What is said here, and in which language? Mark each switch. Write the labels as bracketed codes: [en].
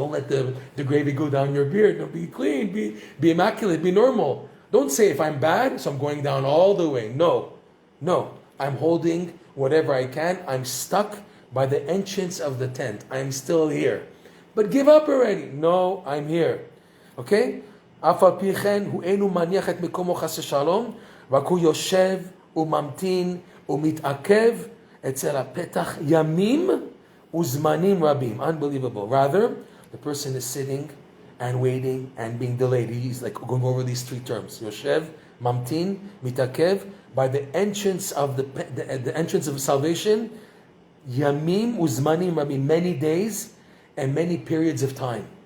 [en] Don't let the gravy go down your beard. No, be clean, be immaculate, be normal. Don't say, if I'm bad, so I'm going down all the way. No. I'm holding whatever I can. I'm stuck by the entrance of the tent. I'm still here. But give up already. No, I'm here. Okay? [he] אף על פי כן הוא אינו מניח את מקומו חס ושלום, רק הוא יושב וממתין ומתעכב אצל הפתח ימים וזמנים רבים. [en] Unbelievable. Rather, the person is sitting and waiting and being delayed. He's going over these three terms. [he] יושב, ממתין, מתעכב. [en] By the entrance of the entrance of salvation, [he] yamim uzmanim rabim, [en] many days and many periods of time.